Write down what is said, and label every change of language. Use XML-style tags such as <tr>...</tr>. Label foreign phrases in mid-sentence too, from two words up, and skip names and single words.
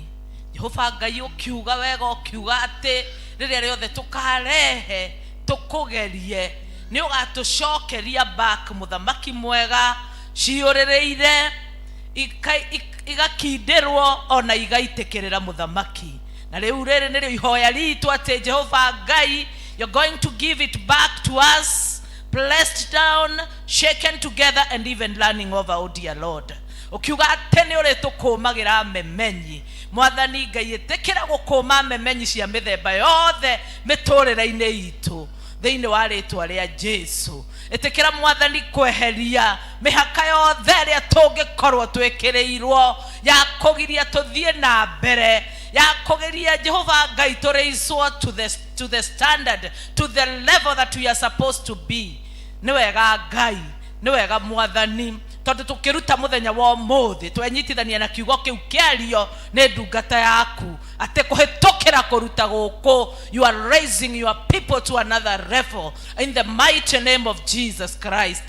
<ki>Jehova Ngai ukiuga wega ukiuga ati riria riothe tukarehe tukugerie ni ugatucokeria back muthamaki mwega, ciurireire igakindirwo ona igaitikirira muthamaki. Na riu riri ni ihoya ritu ati Jehova Ngai,</ki> <en>you're going to give it back to us, pressed down, shaken together, and even running over, oh dear Lord.</en> <ki>Ukiuga ati ni uri tukumagira memenyi mwathani Ngai, itikira gukuma memenyi cia mithemba yothe miturire-ini itu thiini wa ritwa ria Jesu. Itikira mwathani kweheria mihaka yothe ria tungikorwo twikiriirwo ya kugiria tuthie na mbere, ya kugiria Jehova Ngai</ki> <en>to raise to the standard, to the level that we are supposed to be.</en> <ki>Ni wega Ngai, ni wega mwathani tondu tukiruta muthenya wa umuthi twenyitithania na kiugo kiu kiario ni ndungata yaku ate kuhitukira kuruta guku.</ki> <en>You are raising your people to another level in the mighty name of Jesus Christ.</en>